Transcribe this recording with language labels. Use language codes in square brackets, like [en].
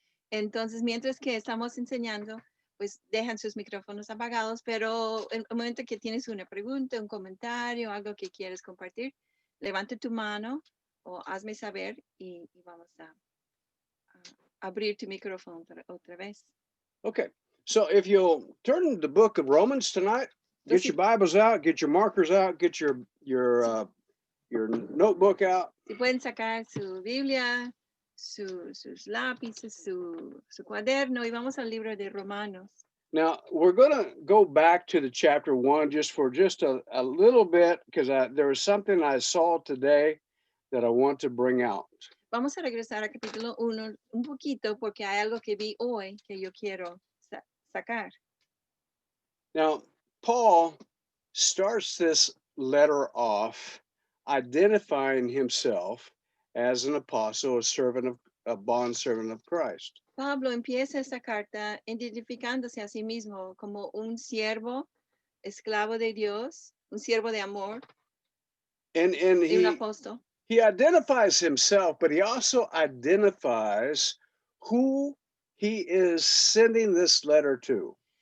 [es] Entonces, mientras que estamos enseñando, pues dejan sus micrófonos apagados, pero en el momento que tienes una pregunta, un comentario, algo que quieres compartir, levante tu mano o hazme saber y vamos a abrir tu micrófono otra vez. [en] Okay, so if you'll turn to the book of Romans tonight, get your Bibles out, get your markers out, get your notebook out. [es] Si pueden sacar su Biblia, sus lápices, su cuaderno y vamos al libro de Romanos. [en] Now, we're going to go back to the chapter 1 just for a little bit because there was something I saw today that I want to bring out. [es] Vamos a regresar al capítulo 1 un poquito porque hay algo que vi hoy que yo quiero sacar. [en] Now, Paul starts this letter off identifying himself as an apostle, a bondservant of Christ. [es] Pablo empieza esta carta identificándose a sí mismo como un siervo, esclavo de Dios, un siervo de amor, [en] and [es] un apóstol. [en] He identifies himself, but he also identifies who he is sending this letter to.